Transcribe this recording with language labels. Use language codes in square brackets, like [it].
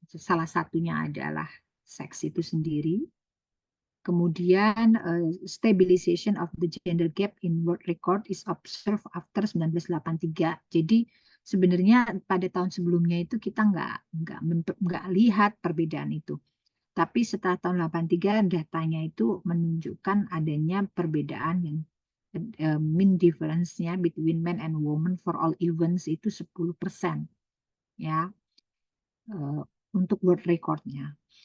[id] Salah satunya adalah seks itu sendiri. [en] Kemudian stabilization of the gender gap in world record is observed after 1983. [id] Jadi sebenarnya pada tahun sebelumnya itu kita nggak lihat perbedaan itu. Tapi setelah tahun 83 datanya itu menunjukkan adanya perbedaan yang mean difference-nya [en] between men and women for all events [id] itu 10% ya untuk world record-nya.